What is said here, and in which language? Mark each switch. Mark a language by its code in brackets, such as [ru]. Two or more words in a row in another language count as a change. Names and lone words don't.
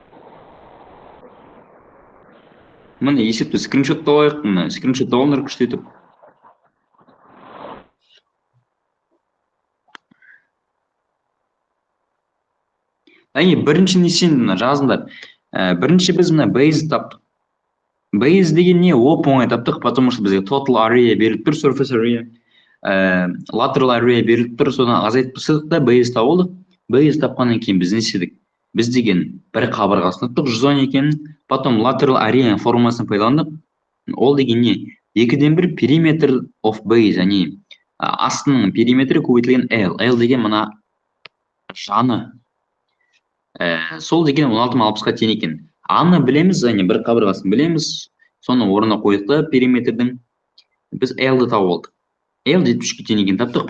[kk] Міне есепті скриншот алайық, міне скриншот алыңдар күштетіп. Бірінші несен жазыңдар. Бірінші біз мына base таптық. Base деген не? Оп оңай таптық, [ru] потому что [kk] бізге [en] total area [kk] беріліп тұр, [en] surface area. Lateral area [kk] беріліп тұр, содан азайтып тастадық та base тауылдық. Base тапқаннан кейін біз не істедік? Біз деген бір қабырғасын таптық, 110 екен. Потом [en] lateral area [kk] формуласын пайдаландық. Ол деген не? 2/1 периметр [en] of base, [kk] яғни астының периметрі көбейтілген L. L деген мына жаны. Сол деген 16/60-қа тең екен. Аны білеміз, яғни бір қабырғасын білеміз. Соны орнына қойдық та периметрдің. Біз L-ді тауып алдық. L 73-ке тең екен таптық.